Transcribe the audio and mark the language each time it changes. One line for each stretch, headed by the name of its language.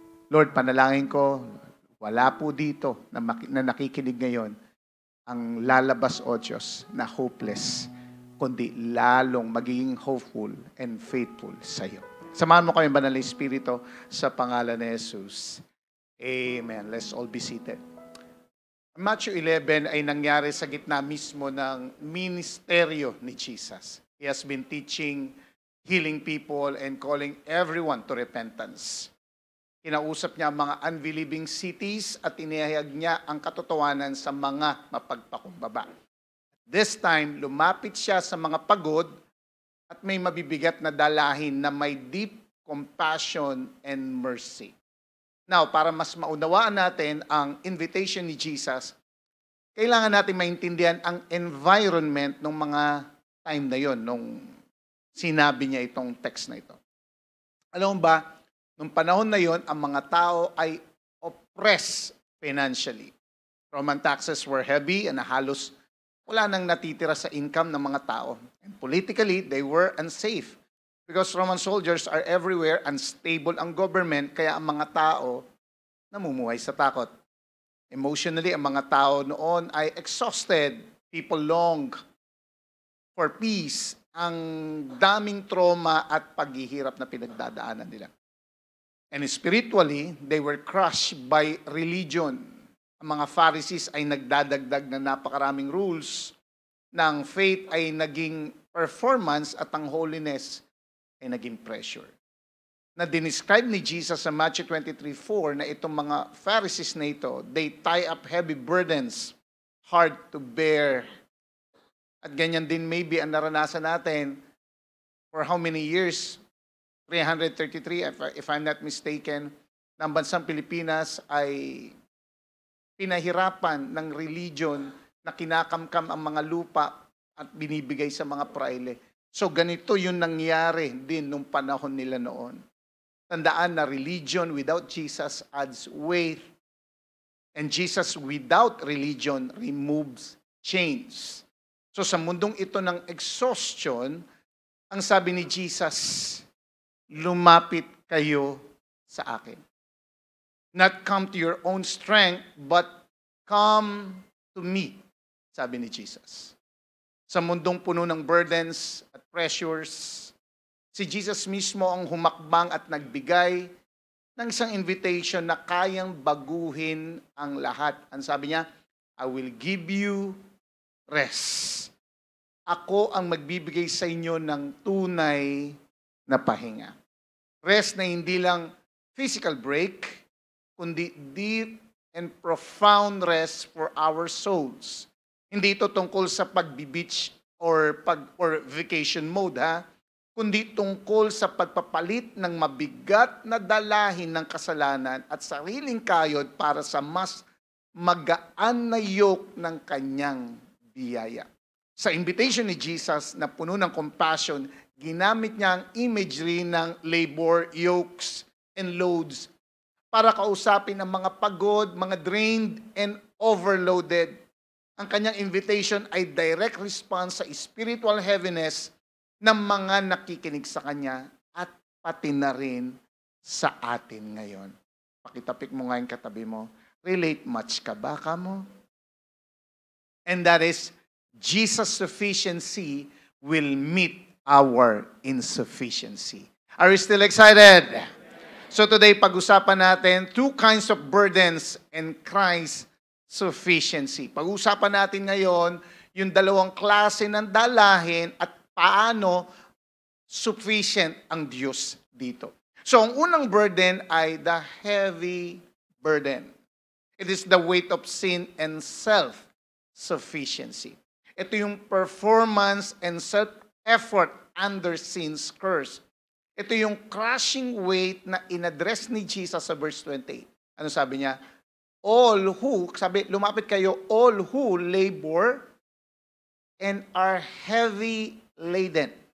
Filipino: Lord, panalangin ko, wala po dito na nakikinig ngayon ang lalabas, O Diyos, na hopeless, kundi lalong magiging
English: hopeful and faithful
Filipino: sa iyo. Samahan mo kami, Banal na Espiritu, sa pangalan ni Jesus. Amen.
English: Let's all be seated.
Filipino: Matthew 11 ay nangyari sa gitna mismo ng ministeryo ni Jesus.
English: He has been teaching, healing people, and calling everyone to repentance.
Filipino: Kinausap niya ang mga unbelieving cities at inihayag niya ang katotohanan sa mga mapagpakumbaba. This time, lumapit siya sa mga pagod at may mabibigat na dalahin na may
English: deep compassion and mercy.
Filipino: Now, para mas maunawaan natin ang invitation ni Jesus, kailangan natin maintindihan ang environment ng mga time na yon, nung sinabi niya itong text na ito. Alam mo ba, nung panahon na yon, ang mga tao ay oppressed financially. Roman taxes were heavy and halos wala nang natitira sa income ng mga tao.
English: And politically, they were unsafe. Because Roman soldiers are everywhere,
Filipino: unstable ang government, kaya ang mga tao namumuhay sa takot. Emotionally, ang mga tao noon ay exhausted.
English: People long for peace.
Filipino: Ang daming trauma at paghihirap na pinagdadaanan nila.
English: And spiritually, they were crushed by religion.
Filipino: Ang mga Pharisees ay nagdadagdag na napakaraming rules. Ng faith ay naging performance at ang holiness ay naging pressure. Na dinescribe ni Jesus sa Matthew 23:4 na itong mga Pharisees na ito,
English: they tie up heavy burdens, hard to bear.
Filipino: At ganyan din maybe ang naranasan natin
English: for how many years?
Filipino: 333,
English: if I'm not mistaken,
Filipino: ng bansang Pilipinas ay pinahirapan ng religion na kinakamkam ang mga lupa at binibigay sa mga praile. So ganito yung nangyari din nung panahon nila noon.
English: Tandaan na religion without Jesus adds weight, and Jesus without religion removes chains.
Filipino: So sa mundong ito ng exhaustion, ang sabi ni Jesus, lumapit kayo sa akin.
English: Not come to your own strength, but come to me,
Filipino: sabi ni Jesus. Sa mundong puno ng burdens at pressures, si Jesus mismo ang humakbang at nagbigay ng isang invitation na kayang baguhin ang lahat. Ang sabi niya,
English: I will give you rest.
Filipino: Ako ang magbibigay sa inyo ng tunay na pahinga. Rest na hindi lang physical break,
English: kundi deep and profound rest for our souls.
Filipino: Hindi ito tungkol sa pag-beach or vacation mode, ha? Kundi tungkol sa pagpapalit ng mabigat na dalahin ng kasalanan at sariling kayod para sa mas magaan na yoke ng kanyang biyaya. Sa invitation ni Jesus na puno ng compassion, ginamit niya ang imagery ng
English: labor, yokes, and loads
Filipino: para kausapin ang mga pagod, mga drained, and overloaded. Ang kanyang invitation ay direct response sa spiritual heaviness ng mga nakikinig sa kanya at pati na rin sa atin ngayon. Pakitapik mo nga yung katabi mo. Relate much ka ba ka mo?
English: And that is, Jesus' sufficiency will meet our insufficiency. Are you still excited? So today,
Filipino: pag-usapan natin
English: two kinds of burdens and Christ's sufficiency.
Filipino: Pag-usapan natin ngayon yung dalawang klase ng dalahin at paano sufficient ang Diyos dito. So ang unang burden ay
English: the heavy burden. It is the weight of sin and self-sufficiency. Ito yung performance and self-effort under sin's curse.
Filipino: Ito yung crushing weight na inaddress ni Jesus sa verse 28. Ano sabi niya?
English: All who,
Filipino: sabi, lumapit kayo,
English: all who labor and are heavy laden.